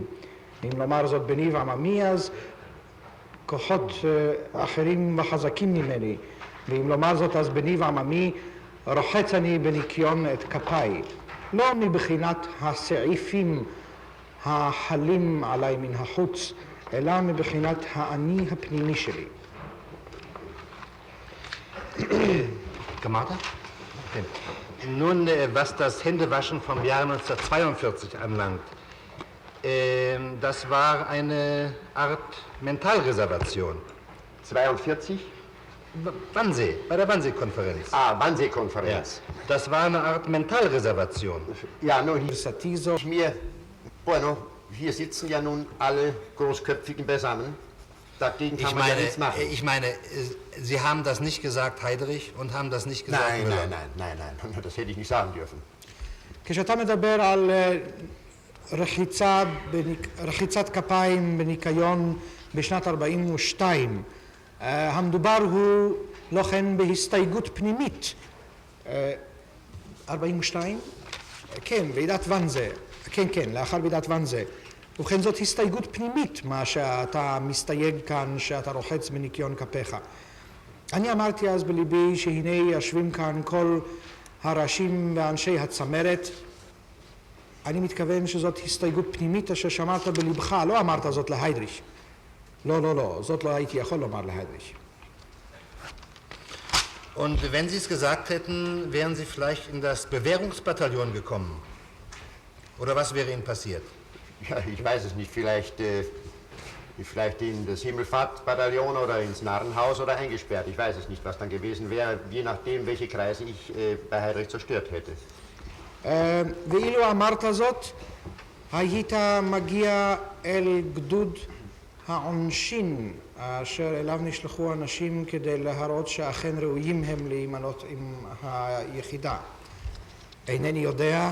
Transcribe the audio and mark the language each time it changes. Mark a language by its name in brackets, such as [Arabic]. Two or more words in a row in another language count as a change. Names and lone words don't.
[Hebrew] אם לומר זאת בניב עממי, אז כוחות אחרים וחזקים ממני, ואם לומר זאת אז בניב עממי, רוחץ אני בניקיון את כפיי, לא מבחינת הסעיפים החלים עליי מן החוץ, אלא מבחינת האני הפנימי שלי. [German] Gemacht? Okay. Nun, was das Händewaschen vom Jahr 1942 anlangt, das war eine Art Mentalreservation. 42? Wannsee, bei der Wannsee-Konferenz. Ah, Wannsee-Konferenz. Ja. Das war eine Art Mentalreservation. Ja, nur bueno, hier sitzen ja nun alle Großköpfigen beisammen. Dagegen kann man ja nichts machen. Ich meine, Sie haben das nicht gesagt, Heydrich, und haben das nicht gesagt, nein, Müller. nein, das hätte ich nicht sagen dürfen. [Hebrew] כשאתה מדבר על רחיצת כפיים בניקיון בשנת 42, המדובר הוא לא כן בהסתייגות פנימית. 42? כן, ועידת ואנזה. כן, לאחר ועידת ואנזה. ובכן זאת הסתייגות פנימית, מה שאתה מסתייג כאן, שאתה רוחץ בניקיון כפיך. אני אמרתי אז בליבי שהנה יושבים כאן כל הראשים ואנשי הצמרת. אני מתכוון שזאת הסתייגות פנימית אשר שמרת בלבך, לא אמרת זאת להיידריש. לא, זאת לא הייתי יכול לומר להיידריש. [German] Und wenn Sie es gesagt hätten, wären Sie vielleicht in das Bewährungsbataillon gekommen? Oder was wäre Ihnen passiert? Ja, ich weiß es nicht. Vielleicht in das Himmelfahrtbataillon oder ins Narrenhaus oder eingesperrt. Ich weiß es nicht, was dann gewesen wäre, je nachdem, welche Kreise ich bei Heydrich zerstört hätte. [Hebrew] ואילו אמרת זאת, היית מגיע אל גדוד העונשין, אשר אליו נשלחו אנשים כדי להראות שאכן ראויים הם להימנות עם היחידה. אינני יודע...